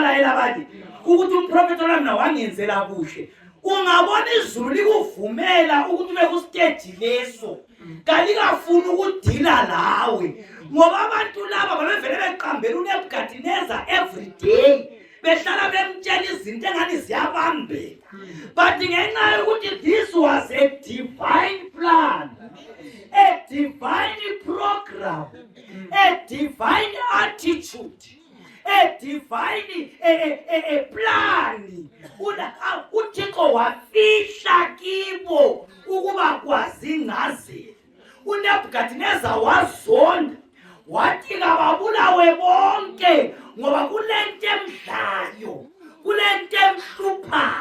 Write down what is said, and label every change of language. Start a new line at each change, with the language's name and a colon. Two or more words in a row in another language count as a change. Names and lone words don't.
North Ndebele: abalayela abanye ukuthi umprofeti olamna wangenzela kuhle ungabona izulu likuvumela ukuthi ube kustage leso kalikafuni ukudila lawe ngoba abantu laba babevele beqambela uNebukadneza
English: every day
North Ndebele: behlala bemtshela izinto engani ziyabambela
English: but
North Ndebele: ngenxa yokuthi
English: this was a divine plan, a divine program, a divine attitude, a divine a plan
North Ndebele: uThixo wafihla kibo ukuba kwazi ingcazelo. uNebukadneza wazonda wathi kababulawe bonke ngoba kulento emdlayo kulento emhlupha